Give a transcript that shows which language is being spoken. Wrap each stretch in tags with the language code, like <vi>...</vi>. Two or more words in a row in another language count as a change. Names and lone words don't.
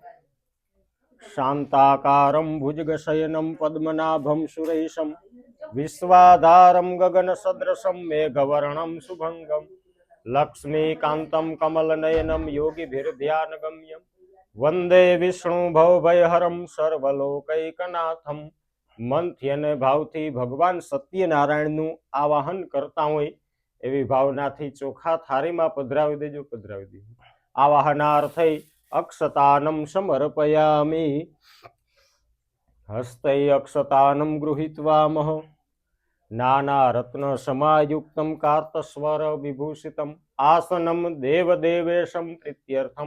<sa>शान्ताकारं भुजगशयनं पद्मनाभं सुरेशं विश्वाधारं गगनसदृशं मेघवर्णं शुभंगं लक्ष्मीकान्तं कमलनयनं योगिभिर्ध्यानगम्यं वन्दे विष्णु भवभयहरं सर्वलोकैकनाथं</sa> <gu>મંથ્યને ભાવથી ભગવાન સત્યનારાયણનું આવાહન કરતા હોય એવી ભાવનાથી ચોખા થાળીમાં પધરાવી દેજો પધરાવી દેજો</gu> <sa>આવાહનાર્થે અક્ષતાનમ સમર્પયામિ હસ્તે અક્ષતાનમ ગૃહીત્વા મહ નાના રત્ન સમાયુક્તમ કાર્તસ્વર વિભૂષિતમ આસનમ દેવદેવેશમ પ્રીત્યર્થમ</sa>